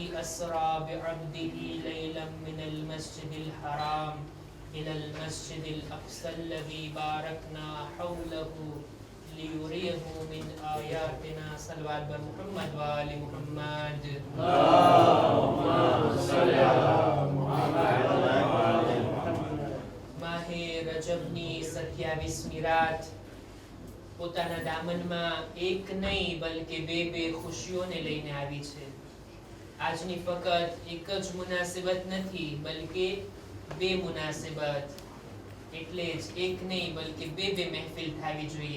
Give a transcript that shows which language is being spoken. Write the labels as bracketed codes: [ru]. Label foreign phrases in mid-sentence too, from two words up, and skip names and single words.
[ar] أسرى بعبده ليلا من المسجد الحرام إلى المسجد الأقصى الذي باركنا حوله ليريه من آياتنا صلوات محمد وآل محمد اللهم صل على محمد وآل محمد [gu] માહ રજબની 27મી રાત પોતાના દામનમાં એક નહીં બલકે બે ખુશીઓને લઈને આવી છે. આજની ફક્ત એક જ મુનાસિબત નથી બલકે બે મુનાસિબત, એટલે જ એક નહીં બલકે બે મહેફિલ થવી જોઈએ.